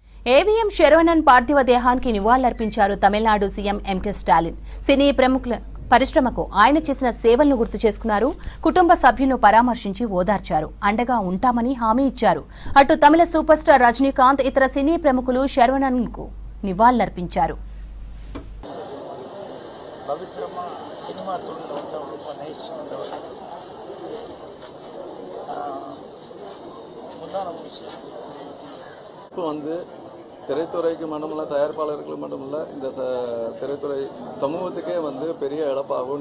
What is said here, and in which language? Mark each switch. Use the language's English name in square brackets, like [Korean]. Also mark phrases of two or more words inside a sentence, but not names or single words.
[Telugu] ఏవిఎం శరవణన్ పార్థివ దేహానికి నివాళులర్పించారు తమిళనాడు సీఎం ఎంకే స్టాలిన్. సినీ ప్రముఖుల పరిశ్రమకు ఆయన చేసిన సేవలను గుర్తు చేసుకున్నారు. కుటుంబ సభ్యులను పరామర్శించి ఓదార్చారు. అండగా ఉంటామని హామీ ఇచ్చారు. అటు తమిళ సూపర్ స్టార్ రజనీకాంత్, ఇతర సినీ ప్రముఖులు శరవణన్కు నివాళులర్పించారు. [Tamil] திரைத்துறைக்கு மட்டுமல்ல, தயாரிப்பாளர்களுக்கு மட்டுமல்ல, இந்த திரைத்துறை சமூகத்துக்கே பெரிய இழப்பாகும்.